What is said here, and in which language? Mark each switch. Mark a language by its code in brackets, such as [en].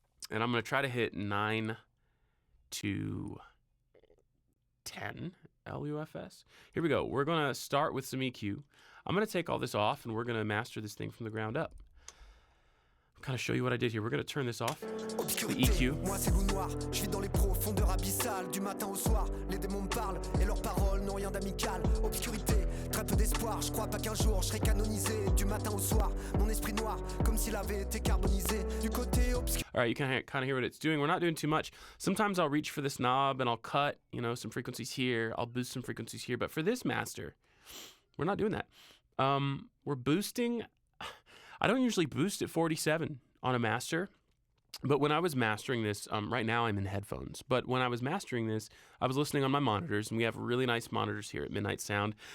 [en] And I'm going to try to hit 9 to 10 LUFS. Here we go. We're going to start with some EQ. I'm going to take all this off, and we're going to master this thing from the ground up. Kind of show you what I did here. We're going to turn this off. The EQ. [fr] Moi c'est loup noir, je vis dans les profondeurs abyssales. Du matin au soir, les démons me parlent et leurs paroles n'ont rien d'amical. Obscurité, très peu d'espoir. Je crois pas qu'un jour je serai canonisé. Du matin au soir, mon esprit noir, comme s'il avait été carbonisé. Du côté obscur. [en] All right, you can kind of hear what it's doing. We're not doing too much. Sometimes I'll reach for this knob and I'll cut, some frequencies here. I'll boost some frequencies here. But for this master, we're not doing that. We're boosting. I don't usually boost at 47 on a master, but when I was mastering this, right now I'm in headphones, but when I was mastering this, I was listening on my monitors, and we have really nice monitors here at Midnight Sound.